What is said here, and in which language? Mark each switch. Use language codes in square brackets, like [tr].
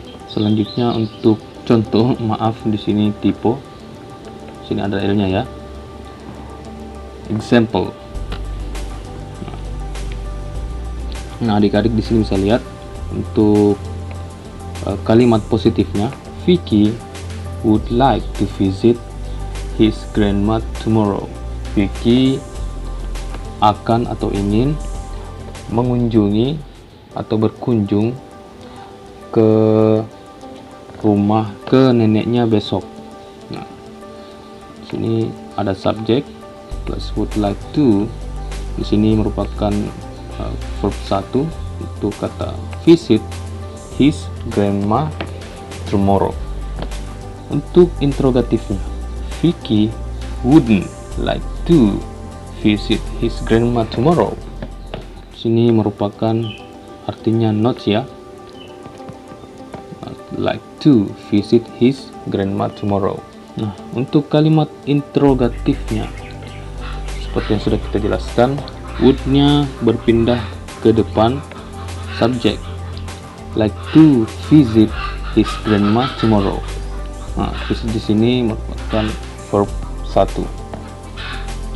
[id] Selanjutnya untuk contoh, maaf di sini typo. Sini ada L-nya ya. Example. Nah, adik-adik di sini bisa lihat untuk kalimat positifnya. [en] Vicky would like to visit his grandma tomorrow. [id] Vicky akan atau ingin mengunjungi atau berkunjung ke rumah ke neneknya besok. Nah, sini ada subjek plus would like to. Di sini merupakan verb 1 untuk kata visit his grandma tomorrow. Untuk interrogatifnya, [en] Vicky wouldn't like to visit his grandma tomorrow. [id] Sini merupakan artinya not ya. [en] Like to visit his grandma tomorrow. [id] Nah, untuk kalimat interrogatifnya seperti yang sudah kita jelaskan, would-nya berpindah ke depan subjek. [en] Like to visit his grandma tomorrow. [id] Nah, visit di sini merupakan verb 1.